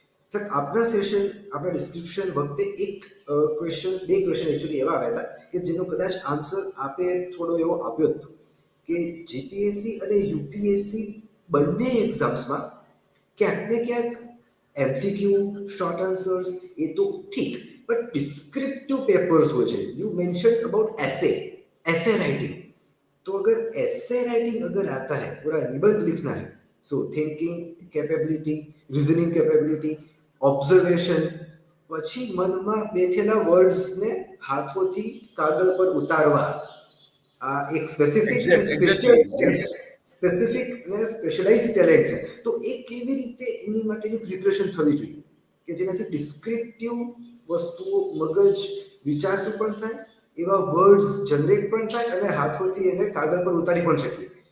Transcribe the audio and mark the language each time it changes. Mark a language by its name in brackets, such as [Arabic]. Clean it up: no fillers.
[Gujarati] Sir, આપણા session, આપણા description વખતે એક ક્વેશ્ચન, 2 ક્વેશ્ચન એકચ્યુઅલી એવા આવ્યા હતા કે જેનો કદાચ આન્સર આપે થોડો એવો આપ્યો હતો કે જીપીએસસી અને યુપીએસસી બંને એક્ઝામ્સમાં ક્યાંક ને ક્યાંક એમસીક્યુ, શોર્ટ આન્સર્સ એ તો ઠીક, બટ ડિસ્ક્રિપ્ટિવ પેपर्स હોય છે. [English] You mention about ऐसे writing. [Hindi] तो अगर ऐसे राइटिंग अगर आता है, पूरा निबंध लिखना है, [English] so thinking capability, reasoning capability, observation, [Gujarati] પછી મનમાં બેઠેલા વર્ડ્સને હાથોથી કાગળ પર ઉતારવા, આ એક સ્પેસિફિક અને [English] Exactly. Yes. [Gujarati] સ્પેસિફિક અને સ્પેશિયલાઇઝ ટેલેન્ટ છે. તો એ કેવી રીતે એની માટેની પ્રિપરેશન થવી જોઈએ કે જેનાથી ડિસ્ક્રિપ્ટિવ વસ્તુઓ મગજ વિચારતું પણ થાય, એવા વર્ડ્સ જનરેટ પણ થાય, અને હાથોથી એને કાગળ પર ઉતારી પણ શકીએ.